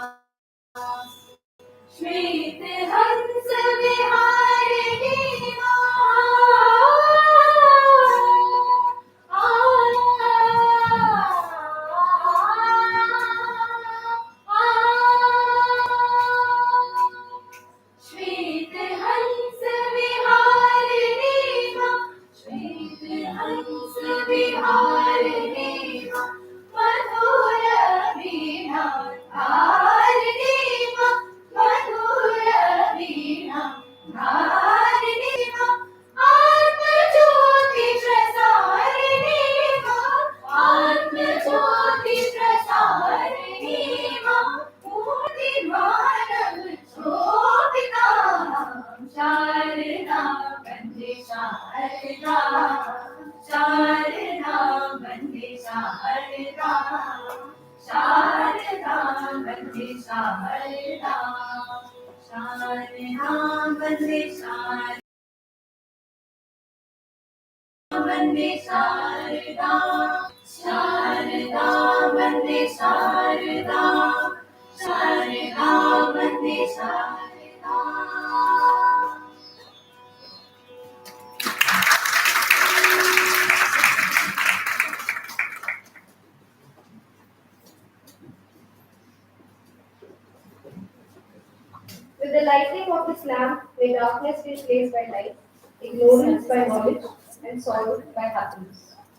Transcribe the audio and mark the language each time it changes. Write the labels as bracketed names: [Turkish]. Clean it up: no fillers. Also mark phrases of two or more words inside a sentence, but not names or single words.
[Hindi] श्वेत हंस विहारिणी श्वेत हंस विहारिणी श्वेत हंस विहारिणी मधुर वीणा धारिणी मधुर वीणा धारिणी आत्म ज्योति प्रसारिणी आत्म ज्योति प्रसारिणी मूर्ति भानव शोभित शारदा बंदे शारदा शारदा बंदे शारदा शारदा बंदे शारदा शारदा बंदे शारदा बंदे शारदा शारदा बंदे शारदा शारदा बंदे शारदा. [English] With the lighting of this lamp, may darkness be replaced by light, ignorance by knowledge, and sorrow by happiness.